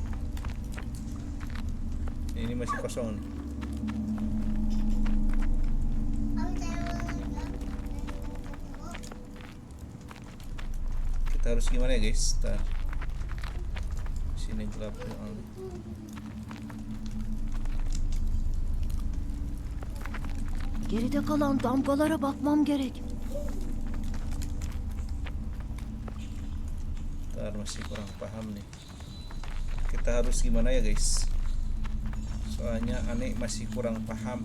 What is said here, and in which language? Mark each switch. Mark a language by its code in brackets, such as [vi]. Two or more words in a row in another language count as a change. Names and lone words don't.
[id] Ini masih kosong nih. Kita harus gimana ya guys? Sini gelap ya. [tr] Geride kalan damgalara bakmam gerek. [id] Ntar masih kurang paham nih. Kita harus gimana ya guys? Soalnya aneh masih kurang paham.